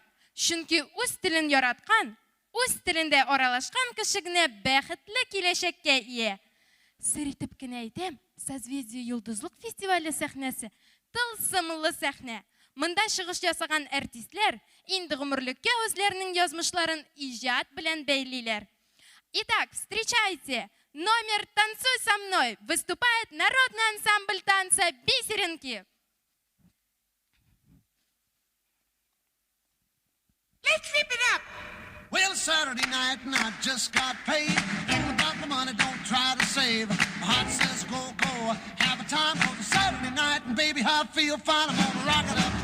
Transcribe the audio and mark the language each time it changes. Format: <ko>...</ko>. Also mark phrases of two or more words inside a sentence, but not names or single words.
<tt>Чөнки үз телен яраткан, үз телендә аралашкан кеше генә бәхетле киләчәккә ия. Сер итеп кенә әйтәм, Созвездие йолдызлык фестивале сәхнәсе тылсымлы сәхнә. Монда чыгыш ясаган артистлар инде гомерлеккә үзләренең язмышларын иҗат белән бәйлиләр.</tt> <ru>Итак, встречайте! Номер «Танцуй со мной» выступает народный ансамбль танца «Бисеринки».</ru> <en>Let's flip it up! Well, Saturday night and I just got paid. All about the money, don't try to save. My heart says go, go, have a time for the Saturday night. And baby, I feel fine, I'm gonna rock it up.</en>